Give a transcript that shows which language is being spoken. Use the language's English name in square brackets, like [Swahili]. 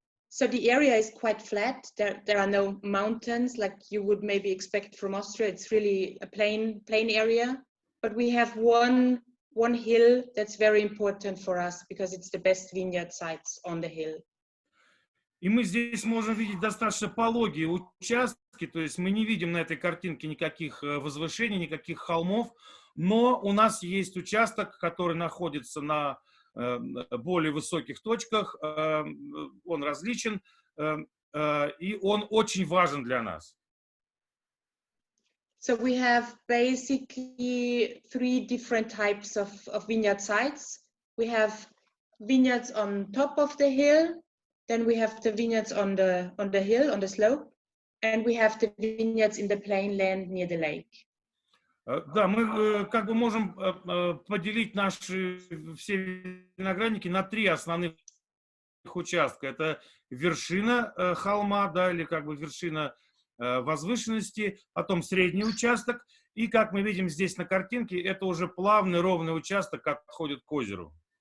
[English] So the area is quite flat. There are no mountains like you would maybe expect from Austria. It's really a plain area. But we have one hill that's very important for us because it's the best vineyard sites on the hill. [Russian] И мы здесь можем видеть достаточно пологие участки, то есть мы не видим на этой картинке никаких возвышений, никаких холмов, но у нас есть участок, который находится на более высоких точках, он различен, и он очень важен для нас. [English] So we have basically 3 different types of vineyard sites. We have vineyards on top of the hill, then we have the vineyards on the hill, on the slope, and we have the vineyards in the plain land near the lake. [Russian] Да, мы как бы можем поделить наши все виноградники на 3 основных участка. Это вершина холма, да, или как бы вершина возвышенности, потом средний участок, и, как мы видим здесь на картинке, это уже плавный ровный участок, как подходит к озеру.